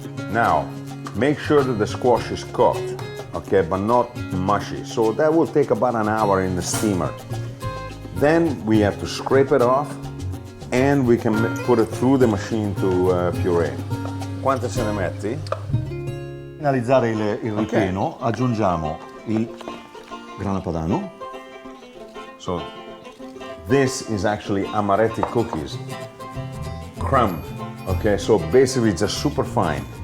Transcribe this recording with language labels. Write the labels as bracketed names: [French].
[English] Now, make sure that the squash is cooked, okay, but not mushy. So that will take about an hour in the steamer. Then we have to scrape it off and we can put it through the machine to puree. [Italian] Quante se ne metti? Finalizzare il ripieno, aggiungiamo il grana padano. [English] So this is actually amaretti cookies, crumb. Okay, so basically just super fine.